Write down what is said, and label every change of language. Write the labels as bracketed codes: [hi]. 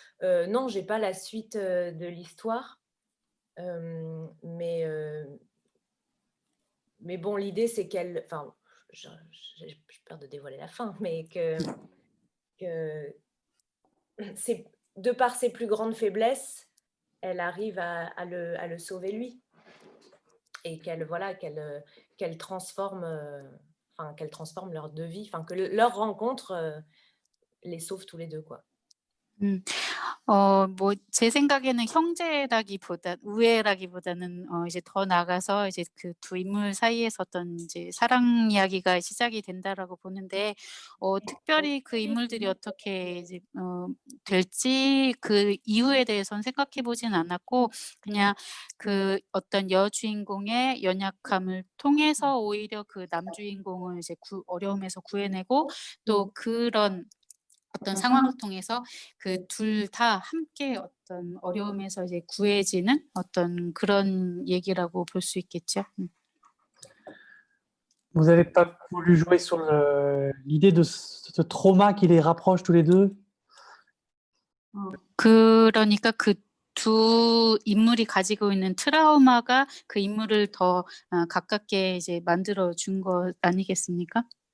[fr] Non, j'ai pas la suite de l'histoire, mais bon, l'idée c'est qu'elle, enfin, j'ai peur de dévoiler la fin, mais que c'est de par ses plus grandes faiblesses, elle arrive à le sauver lui, et qu'elle transforme, qu'elle transforme leur deux vies, que leur rencontre les sauve tous les deux, quoi. [ko] 뭐 제 생각에는 우애라기보다는 이제 더 나아가서 이제 그 두 인물 사이에서 어떤 이제 사랑 이야기가 시작이 된다라고 보는데 특별히 그 인물들이 어떻게 이제 될지 그 이유에 대해서는 생각해 보진 않았고 그냥 그 어떤 여주인공의 연약함을 통해서 오히려 그 남주인공을 이제 어려움에서 구해내고 또 그런 어떤 상황을 통해서 그 둘 다 함께 어떤 어려움에서 이제 구해지는 어떤 그런 얘기라고 볼 수 있겠죠. [fr] Vous n'avez pas voulu jouer sur l'idée de ce trauma qui les rapproche tous les deux? [ko] 그러니까 그 두 인물이 가지고 있는 트라우마가 그 인물을 더 가깝게 이제 만들어 준 것 아니겠습니까?